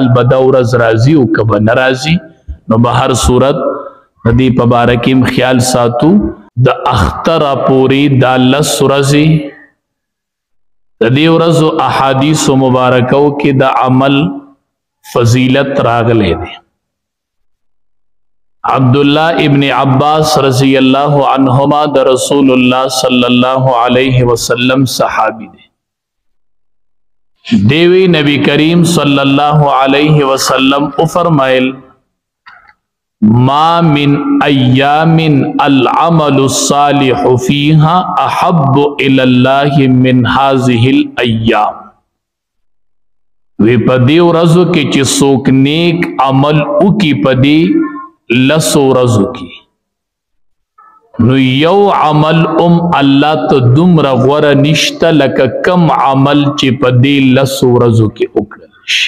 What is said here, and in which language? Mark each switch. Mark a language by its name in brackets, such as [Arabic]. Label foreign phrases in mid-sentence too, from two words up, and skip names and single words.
[Pashto] به دا ورځ راځي او که به نه راځي نو به هر صورت د دې په باره کې هم خیال ساتو د اختره پورې دا 10 ورځې د دې ورځو احادیثو مبارکو کې د عمل فضیلت راغلی دی عبداللہ ابن عباس [Arabic] رضی اللہ عنہما [Pashto] د رسول اللہ [Arabic] صلی اللہ علیہ وسلم [Pashto] صحابی دی دیوی نبی کریم [Arabic] صلی اللہ علیہ وسلم [Pashto] فرمائل [Arabic] ما من ایام العمل الصالح فیہا احب الی اللہ من هذه الایام [Pashto] وی پدی ورځو کې چې څوک نیک عمل وکي پدی 10 ورځو کې نو یو عمل الله ته دومره غوره نشته لکه کم عمل چې په دې 10 ورځو کې وکړل شي